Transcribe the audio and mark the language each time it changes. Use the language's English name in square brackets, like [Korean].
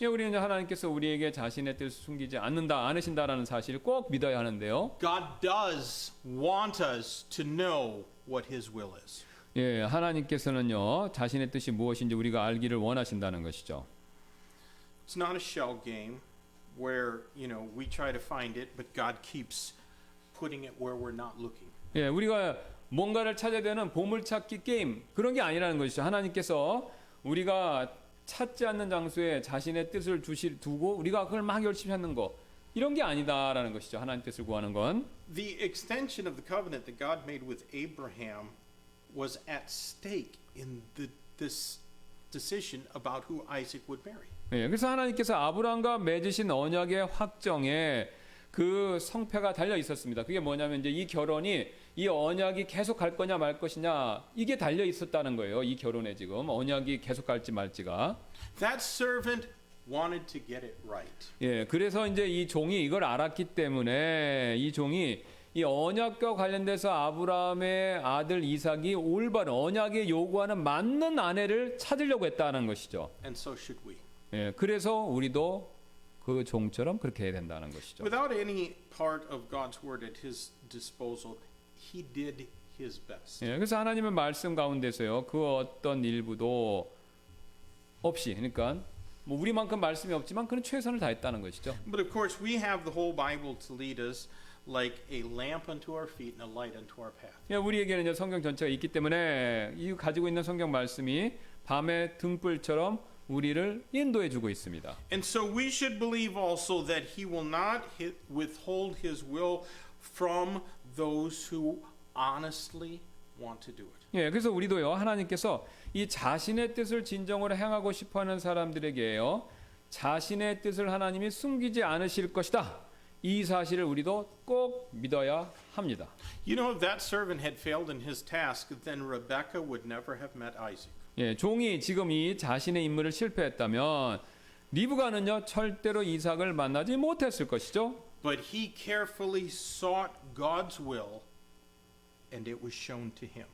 [Korean] 예, 우리는 하나님께서 우리에게 자신의 뜻을 숨기지 않으신다라는 사실을 꼭 믿어야 하는데요. [English] God does want us to know what His will is. [Korean] 예, 하나님께서는요 자신의 뜻이 무엇인지 우리가 알기를 원하신다는 것이죠. [English] It's not a shell game where we try to find it, but God keeps putting it where we're not looking. [Korean] 예, 우리가 뭔가를 찾아야 되는 보물찾기 게임 그런 게 아니라는 것이죠. 하나님께서 우리가 찾지 않는 장소에 자신의 뜻을 두고 우리가 그걸 막 열심히 하는 거 이런 게 아니다라는 것이죠. 하나님 뜻을 구하는 건. [English] The extension of the covenant that God made with Abraham was at stake in this decision about who Isaac would marry. [Korean] 예, 그래서 하나님께서 아브라함과 맺으신 언약의 확정에 그 성패가 달려 있었습니다. 그게 뭐냐면 이제 이 결혼이 이 언약이 계속 갈 거냐 말 것이냐 이게 달려 있었다는 거예요. 이 결혼에 지금 언약이 계속 갈지 말지가. [English] That servant wanted to get it right. [Korean] 예, 그래서 이제 이 종이 이걸 알았기 때문에 이 종이 이 언약과 관련돼서 아브라함의 아들 이삭이 올바른 언약에 요구하는 맞는 아내를 찾으려고 했다는 것이죠. [English] And so should we. [Korean] 예, 그래서 우리도 그 종처럼 그렇게 해야 된다는 것이죠. [English] Without any part of God's word at His disposal, He did His best. [Korean] 예, 그래서 하나님의 말씀 가운데서요 그 어떤 일부도 없이, 그러니까 뭐 우리만큼 말씀이 없지만 그는 최선을 다했다는 것이죠. [English] But of course, we have the whole Bible to lead us like a lamp unto our feet and a light unto our path. [Korean] 예, 우리에게는 이제 성경 전체가 있기 때문에 이 가지고 있는 성경 말씀이 밤의 등불처럼 우리를 인도해 주고 있습니다. [English] And so we should believe also that he will not withhold his will from those who honestly want to do it. [Korean] 예, 그래서 우리도요 하나님께서 이 자신의 뜻을 진정으로 행하고 싶어하는 사람들에게요 자신의 뜻을 하나님이 숨기지 않으실 것이다. 이 사실을 우리도 꼭 믿어야 합니다. [English] You know, if that servant had failed in his task, then Rebekah would never have met Isaac. [Korean] 예, 종이 지금 이 자신의 임무를 실패했다면 리브가는요 절대로 이삭을 만나지 못했을 것이죠. [English] But he carefully sought God's will, and it was shown to him.